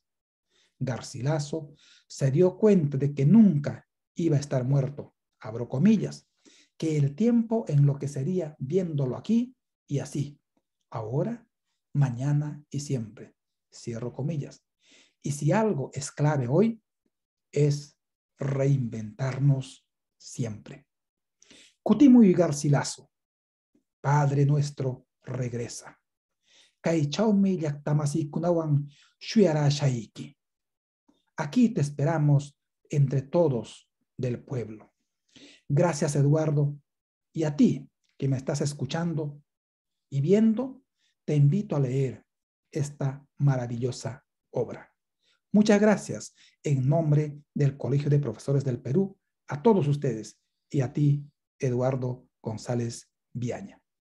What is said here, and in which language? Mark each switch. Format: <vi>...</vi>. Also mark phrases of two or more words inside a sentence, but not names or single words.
<es>Garcilaso se dio cuenta de que nunca iba a estar muerto, abro comillas, que el tiempo enloquecería viéndolo aquí y así, ahora, mañana y siempre, cierro comillas. Y si algo es clave hoy, es reinventarnos siempre. Kutimu y Garcilaso, Padre nuestro, regresa.</es> <qu>Kaichaumi yaktamasi kunawan shuiara shaiki.</qu> <es>Aquí te esperamos entre todos del pueblo. Gracias, Eduardo. Y a ti, que me estás escuchando y viendo, te invito a leer esta maravillosa obra. Muchas gracias en nombre del Colegio de Profesores del Perú, a todos ustedes y a ti, Eduardo González Viaña.</es>